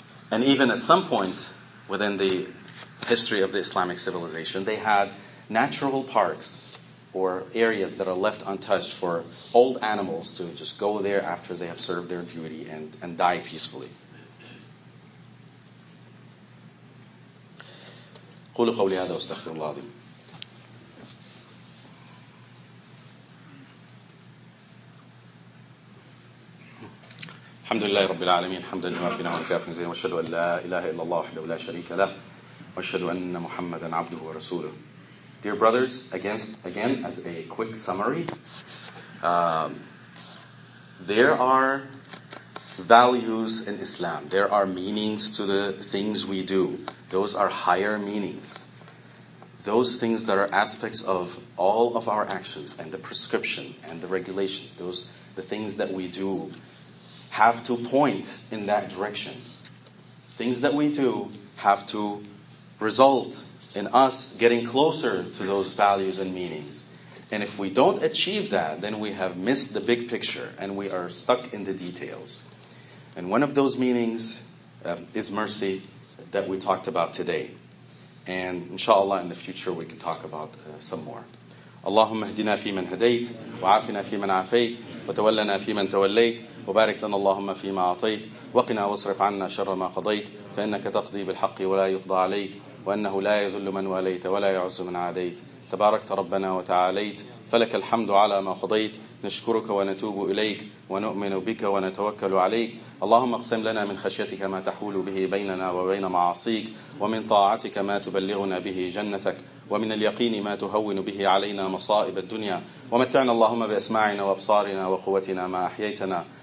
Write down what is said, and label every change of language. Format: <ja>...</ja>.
<en>And even at some point within the history of the Islamic civilization, they had natural parks or areas that are left untouched for old animals to just go there after they have served their duty and die peacefully.</en> <ar>قولوا قولي هذا واستغفر الله العظيم. الحمد لله رب العالمين حمدا يوافي ويكافئ مزيدا واشهد ان لا اله الا الله وحده لا شريك له واشهد ان محمدا عبده ورسوله.</ar> <en>Dear brothers, again as a quick summary, there are values in Islam. There are meanings to the things we do. Those are higher meanings. Those things that are aspects of all of our actions and the prescription and the regulations, the things that we do have to point in that direction. Things that we do have to result in us getting closer to those values and meanings. And if we don't achieve that, then we have missed the big picture and we are stuck in the details. And one of those meanings is mercy that we talked about today. And inshallah in the future we can talk about some more.</en> <ar>اللهم اهدنا فيمن هديت وعافنا فيمن عافيت وتولنا فيمن توليت وبارك لنا اللهم فيما أعطيت وقنا واصرف عنا شر ما قضيت فإنك تقضي بالحق ولا يقضى عليك وأنه لا يذل من واليت ولا يعز من عاديت تباركت ربنا وتعاليت فلك الحمد على ما قضيت نشكرك ونتوب إليك ونؤمن بك ونتوكل عليك اللهم اقسم لنا من خشيتك ما تحول به بيننا وبين معاصيك ومن طاعتك ما تبلغنا به جنتك ومن اليقين ما تهون به علينا مصائب الدنيا ومتعنا اللهم بأسماعنا وأبصارنا وقوتنا ما أحييتنا</ar>